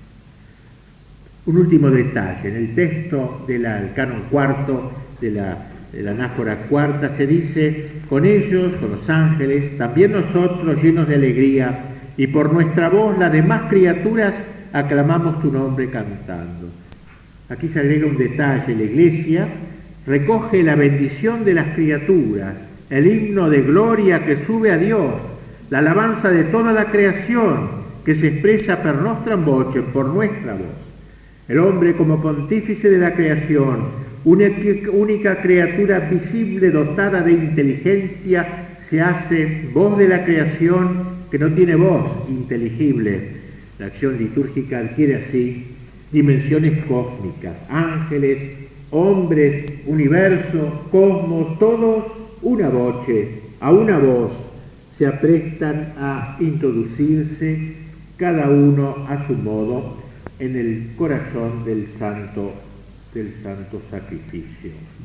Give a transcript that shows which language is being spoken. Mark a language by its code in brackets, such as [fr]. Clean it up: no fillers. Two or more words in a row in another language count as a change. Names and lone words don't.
[es] Un último detalle: en el texto del canon cuarto de la anáfora cuarta se dice: con ellos, con los ángeles, también nosotros, llenos de alegría, y por nuestra voz las demás criaturas aclamamos tu nombre cantando. Aquí se agrega un detalle: la Iglesia recoge la bendición de las criaturas, el himno de gloria que sube a Dios, la alabanza de toda la creación que se expresa [la] per nostram voce, [es] por nuestra voz. El hombre como pontífice de la creación, única criatura visible dotada de inteligencia, se hace voz de la creación que no tiene voz inteligible. La acción litúrgica adquiere así dimensiones cósmicas: ángeles, hombres, universo, cosmos, todos [la] una voce, [es] a una voz, se aprestan a introducirse, cada uno a su modo, en el corazón del santo sacrificio.